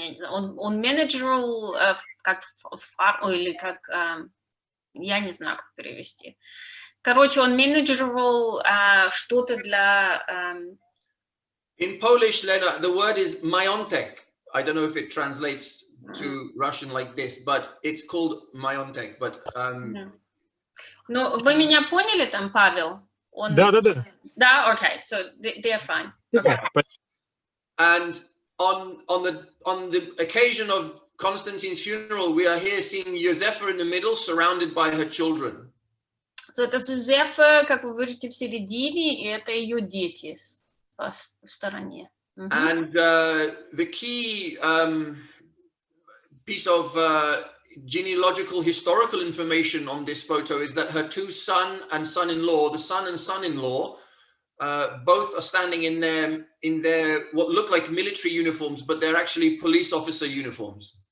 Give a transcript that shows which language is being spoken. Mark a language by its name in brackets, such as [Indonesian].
[Russian] Он менеджерил как фарму или как, я не знаю, как перевести. Короче, он менеджерил что-то для... [English] In Polish, Lena, the word is majątek. I don't know if it translates to Russian like this, but it's called majątek. But [Russian] Ну, вы меня поняли там, Павел? Да. [English] Да, okay, so they're fine. Okay. And on the occasion of Constantine's funeral, we are here seeing Юзефа in the middle, surrounded by her children. [Russian] So это Юзефа, как вы видите, в середине, и это ее дети в стороне. [English] And the key piece of genealogical historical information on this photo is that her two son and son-in-law, the son and son-in-law, both are standing in their what look like military uniforms, but they're actually police officer uniforms.